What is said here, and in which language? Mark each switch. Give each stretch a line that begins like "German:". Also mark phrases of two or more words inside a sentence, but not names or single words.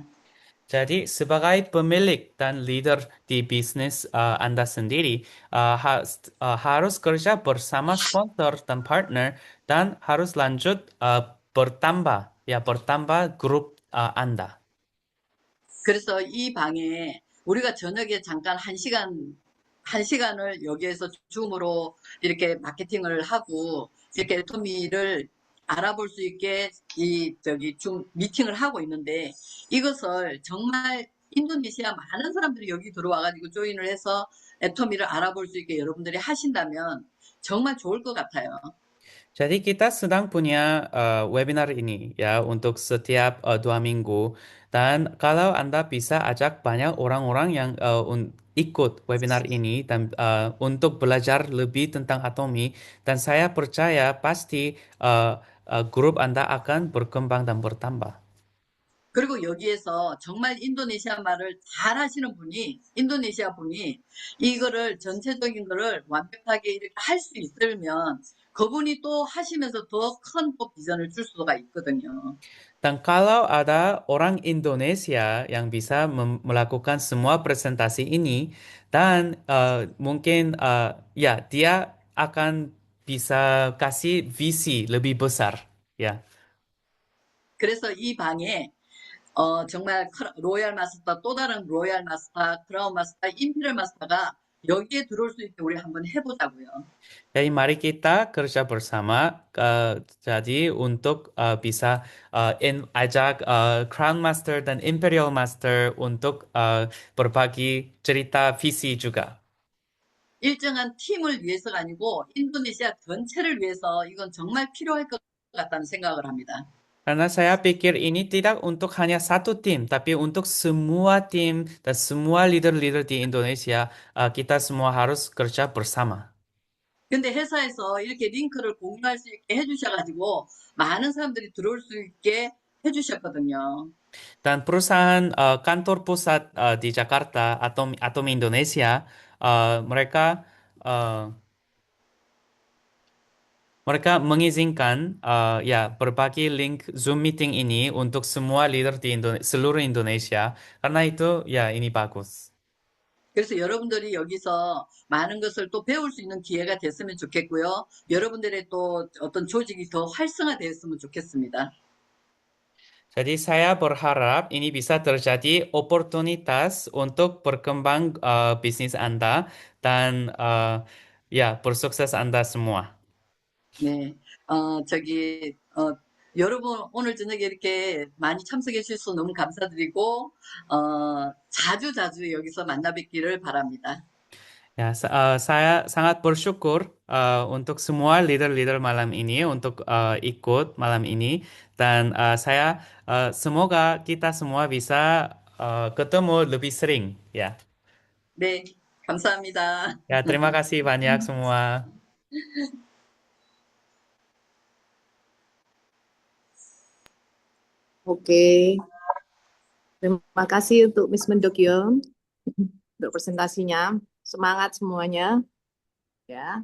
Indonesian: Jadi sebagai pemilik dan leader di bisnis Anda sendiri harus kerja bersama sponsor dan partner dan harus lanjut bertambah grup Anda.
Korean: 그래서 이 방에 우리가 저녁에 잠깐 한 시간을 여기에서 줌으로 이렇게 마케팅을 하고 이렇게 애토미를 알아볼 수 있게 줌 미팅을 하고 있는데 이것을 정말 인도네시아 많은 사람들이 여기 들어와가지고 조인을 해서 애토미를 알아볼 수 있게 여러분들이 하신다면 정말 좋을 것 같아요.
Indonesian: Jadi kita sedang punya webinar ini ya untuk setiap 2 minggu dan kalau Anda bisa ajak banyak orang-orang yang ikut webinar ini dan untuk belajar lebih tentang Atomi dan saya percaya pasti grup Anda akan berkembang dan bertambah.
Korean: 그리고 여기에서 정말 인도네시아 말을 잘 하시는 인도네시아 분이 이거를 전체적인 거를 완벽하게 이렇게 할 수 있으면 그분이 또 하시면서 더 큰 또 비전을 줄 수가 있거든요.
Indonesian: Dan kalau ada orang Indonesia yang bisa melakukan semua presentasi ini dan mungkin dia akan bisa kasih visi lebih besar ya.
Korean: 그래서 이 방에 정말 로얄 마스터, 또 다른 로얄 마스터, 크라운 마스터, 임피럴 마스터가 여기에 들어올 수 있게 우리 한번 해보자고요.
Indonesian: Jadi mari kita kerja bersama jadi untuk bisa ajak Crown Master dan Imperial Master untuk berbagi cerita visi juga.
Korean: 일정한 팀을 위해서가 아니고 인도네시아 전체를 위해서 이건 정말 필요할 것 같다는 생각을 합니다.
Indonesian: Karena saya pikir ini tidak untuk hanya satu tim, tapi untuk semua tim dan semua leader-leader di Indonesia, kita semua harus kerja bersama.
Korean: 근데 회사에서 이렇게 링크를 공유할 수 있게 해주셔가지고 많은 사람들이 들어올 수 있게 해주셨거든요.
Indonesian: Dan perusahaan kantor pusat di Jakarta, Atom Indonesia, mereka mengizinkan berbagi link Zoom meeting ini untuk semua leader di seluruh Indonesia. Karena itu ini bagus.
Korean: 그래서 여러분들이 여기서 많은 것을 또 배울 수 있는 기회가 됐으면 좋겠고요. 여러분들의 또 어떤 조직이 더 활성화되었으면 좋겠습니다.
Indonesian: Jadi saya berharap ini bisa terjadi oportunitas untuk berkembang bisnis Anda dan bersukses Anda semua.
Korean: 네, 여러분 오늘 저녁에 이렇게 많이 참석해 주셔서 너무 감사드리고 자주 여기서 만나 뵙기를 바랍니다.
Indonesian: Ya, saya sangat bersyukur untuk semua leader-leader malam ini untuk ikut malam ini dan semoga kita semua bisa ketemu lebih sering ya.
Korean: 네, 감사합니다.
Indonesian: Ya, terima kasih banyak semua. Oke, terima kasih untuk Miss Mendokyo untuk presentasinya. Semangat semuanya, ya.